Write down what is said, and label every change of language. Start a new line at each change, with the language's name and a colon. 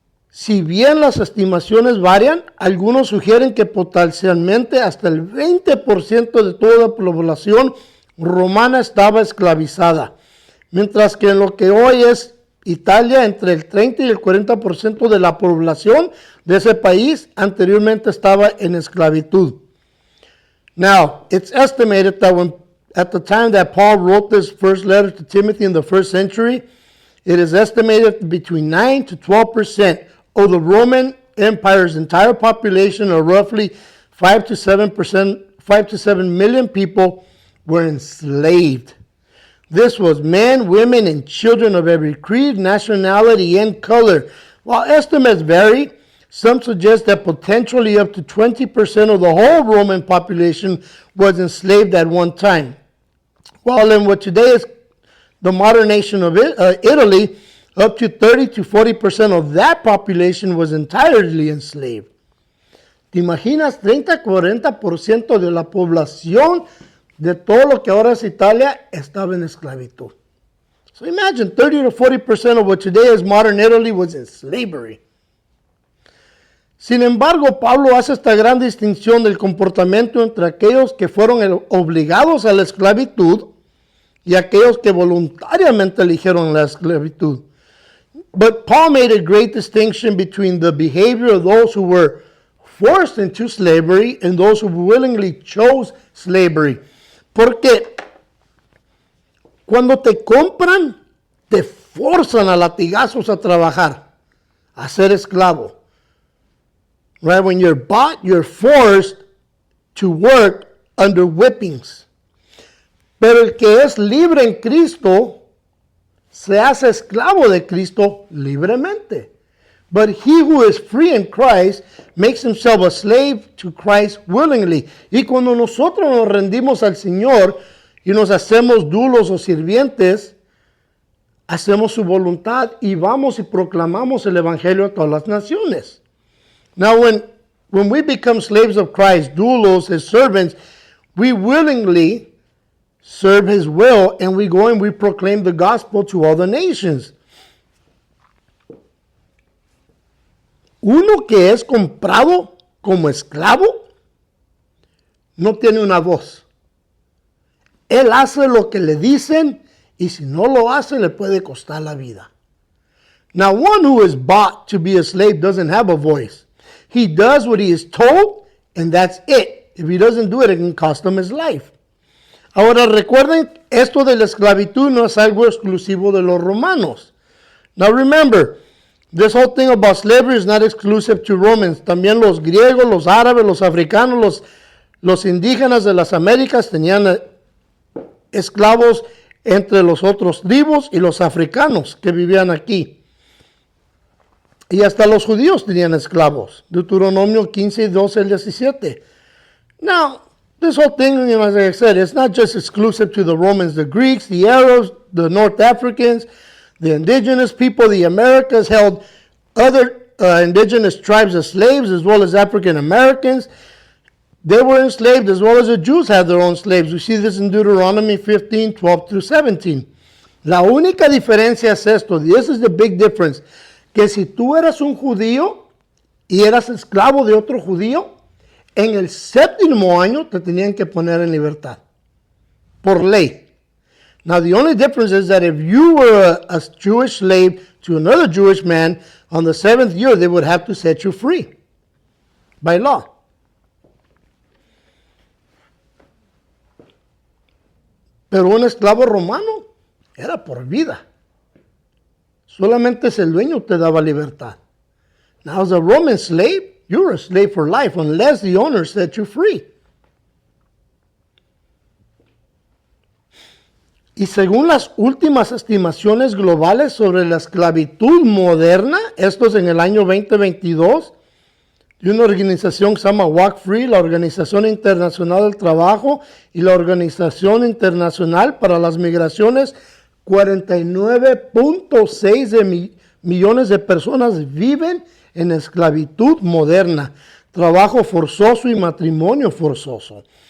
Spanish: Si bien las estimaciones varian, algunos sugieren que potencialmente hasta el 20% de toda la población romana estaba esclavizada, mientras que en lo que hoy es Italia, entre el 30 y el 40% de la población de ese país anteriormente estaba en esclavitud.
English: Now, it's estimated that at the time that Paul wrote this first letter to Timothy in the first century, it is estimated between 9 to 12% of the Roman Empire's entire population, or roughly 5 to 7 million people, were enslaved. This was men, women, and children of every creed, nationality, and color. While estimates vary, Some suggest that potentially up to 20% of the whole Roman population was enslaved at one time. While in what today is the modern nation of Italy, up to 30 to 40% of that population was entirely enslaved.
Spanish: ¿Te imaginas 30-40% de la población de todo lo que ahora es Italia estaba en esclavitud?
English: So imagine 30 to 40% of what today is modern Italy was in slavery.
Spanish: Sin embargo, Pablo hace esta gran distinción del comportamiento entre aquellos que fueron obligados a la esclavitud y aquellos que voluntariamente eligieron la esclavitud.
English: But Paul made a great distinction between the behavior of those who were forced into slavery and those who willingly chose slavery.
Spanish: Porque cuando te compran, te forzan a latigazos a trabajar, a ser esclavo.
English: Right? When you're bought, you're forced to work under whippings.
Spanish: Pero el que es libre en Cristo se hace esclavo de Cristo libremente.
English: But he who is free in Christ makes himself a slave to Christ willingly.
Spanish: Y cuando nosotros nos rendimos al Señor y nos hacemos dulos o sirvientes, hacemos su voluntad y vamos y proclamamos el Evangelio a todas las naciones.
English: Now, when we become slaves of Christ, doulos, his servants, we willingly serve his will, and we go and we proclaim the gospel to all the nations.
Spanish: Uno que es comprado como esclavo no tiene una voz. Él hace lo que le dicen y si no lo hace le puede costar la vida.
English: Now, one who is bought to be a slave doesn't have a voice. He does what he is told, and that's it. If he doesn't do it, it can cost him his life.
Spanish: Ahora recuerden, esto de la esclavitud no es algo exclusivo de los romanos.
English: Now remember, this whole thing about slavery is not exclusive to Romans.
Spanish: También los griegos, los árabes, los africanos, los indígenas de las Américas tenían esclavos entre los otros tribus y los africanos que vivían aquí. Y hasta los judíos tenían esclavos. Deuteronomio 15, 12 al 17.
English: Now, this whole thing, as I said, it's not just exclusive to the Romans, the Greeks, the Arabs, the North Africans, the indigenous people, the Americas held other indigenous tribes as slaves, as well as African Americans. They were enslaved as well as the Jews had their own slaves. We see this in Deuteronomy 15, 12 through 17.
Spanish: La única diferencia es esto,
English: this is the big difference,
Spanish: que si tú eras un judío y eras esclavo de otro judío, en el séptimo año te tenían que poner en libertad, por ley.
English: Now the only difference is that if you were a Jewish slave to another Jewish man, on the seventh year they would have to set you free by law.
Spanish: Pero un esclavo romano era por vida. Solamente si el dueño te daba libertad.
English: Now as a Roman slave, you were a slave for life unless the owner set you free.
Spanish: Y según las últimas estimaciones globales sobre la esclavitud moderna, esto es en el año 2022, de una organización que se llama Walk Free, la Organización Internacional del Trabajo y la Organización Internacional para las Migraciones, 49.6 millones de personas viven en esclavitud moderna, trabajo forzoso y matrimonio forzoso.